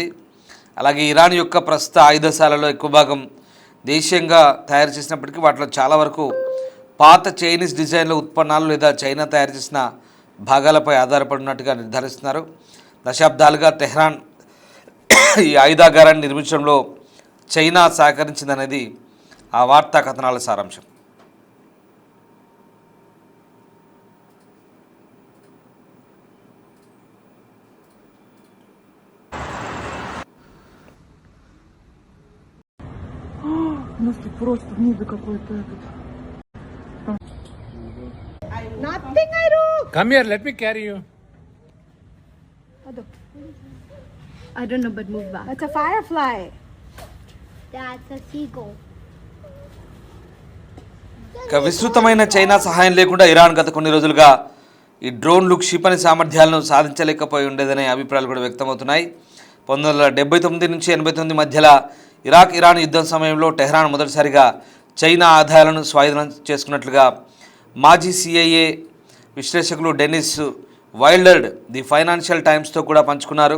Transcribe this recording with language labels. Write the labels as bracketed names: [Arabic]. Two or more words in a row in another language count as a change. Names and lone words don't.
[Telugu] అలాగే ఇరాన్ యొక్క ప్రస్తుత ఆయుధశాలలో ఎక్కువ భాగం దేశీయంగా తయారు చేసినప్పటికీ వాటిలో చాలా వరకు పాత చైనీస్ డిజైన్ల ఉత్పన్నాలు లేదా చైనా తయారు చేసిన భాగాలపై ఆధారపడినట్టుగా నిర్ధారిస్తున్నారు. దశాబ్దాలుగా టెహ్రాన్ ఈ ఆయుధాగారాన్ని నిర్మించడంలో చైనా సహకరించిందనేది ఆ వార్తా కథనాల సారాంశం. [Russian] У нас тут просто в небе какой-то этот. [English] Nothing I do. Come here, let me carry you. I don't know, but move back. That's a firefly. That's a seagull. [Telugu] ఇక విస్తృతమైన చైనా సహాయం లేకుండా ఇరాన్ గత కొన్ని రోజులుగా ఈ డ్రోన్లు క్షిపణి సామర్థ్యాలను సాధించలేకపోయి ఉండేదనే అభిప్రాయాలు కూడా వ్యక్తమవుతున్నాయి. 1979 నుంచి 89 మధ్యలో ఇరాన్ యుద్ధం సమయంలో టెహ్రాన్ మొదటిసారిగా చైనా ఆదాయాలను స్వాధీనం చేసుకున్నట్లుగా మాజీ CIA విశ్లేషకులు డెనిస్ వైల్డర్డ్ ది ఫైనాన్షియల్ టైమ్స్తో కూడా పంచుకున్నారు.